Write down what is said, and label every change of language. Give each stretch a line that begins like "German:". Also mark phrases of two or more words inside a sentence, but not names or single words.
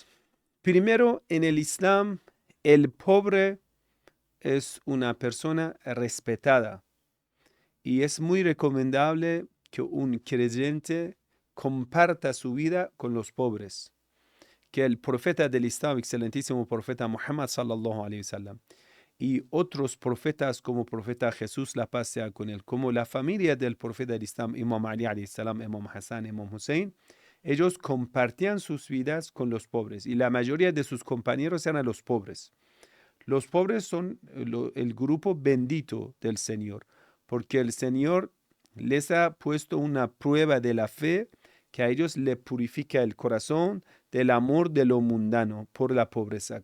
Spanish: Primero, en el Islam, el pobre es una persona respetada y es muy recomendable que un creyente comparta su vida con los pobres. Que el profeta del Islam, excelentísimo profeta Muhammad
Arabic: صلى الله عليه وسلم,
Spanish: y otros profetas como profeta Jesús, la paz sea con él, como la familia del profeta del Islam, Imam Ali
Arabic: عليه السلام,
Spanish: Imam Hassan, Imam Hussein, ellos compartían sus vidas con los pobres y la mayoría de sus compañeros eran los pobres. Los pobres son el grupo bendito del Señor, porque el Señor les ha puesto una prueba de la fe que a ellos le purifica el corazón del amor de lo mundano por la pobreza.